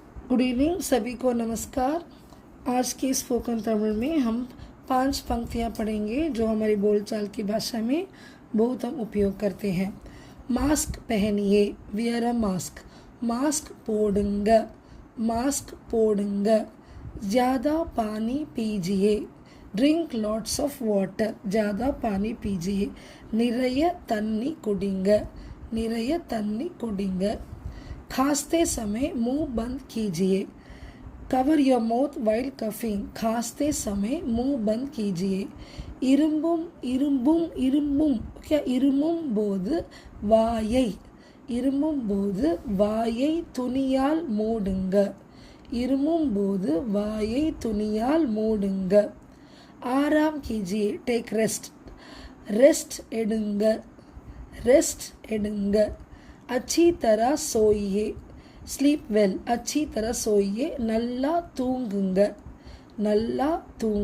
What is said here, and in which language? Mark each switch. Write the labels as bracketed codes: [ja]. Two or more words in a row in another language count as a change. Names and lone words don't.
[hi] गुड इवनिंग, सभी को नमस्कार। आज की स्पोकन तमिल में हम 5 पंक्तियाँ पढ़ेंगे जो हमारी बोलचाल की भाषा में बहुत हम उपयोग करते हैं। मास्क पहनिए, [en] wear a mask. [ta] மாஸ்க் போடுங்க, மாஸ்க் போடுங்க। [hi] ज़्यादा पानी पीजिए, [en] drink lots of water. [hi] ज़्यादा पानी पीजिए। [ta] நிறைய தண்ணி குடிங்க, நிறைய தண்ணி குடிங்க। [hi] खांसते समय मुंह बंद कीजिए, [en] cover your mouth while coughing. [hi] खांसते समय मुंह बंद कीजिए। [ta] இரும்பும் இரும்பும் இரும்பும் क्या இருமும் போது வாயை, இருமும் போது வாயை துணியால் மூடுங்க, இருமும் போது வாயை துணியால் மூடுங்க। [hi] आराम कीजिए, [en] take rest, [ta] रेस्ट எடுங்க, रेस्ट எடுங்க। [hi] अच्छी तरह सोइए, [en] sleep well. [hi] अच्छी तरह सोइए, [ta] நல்லா தூங்குங்க, நல்லா தூங்குங்க।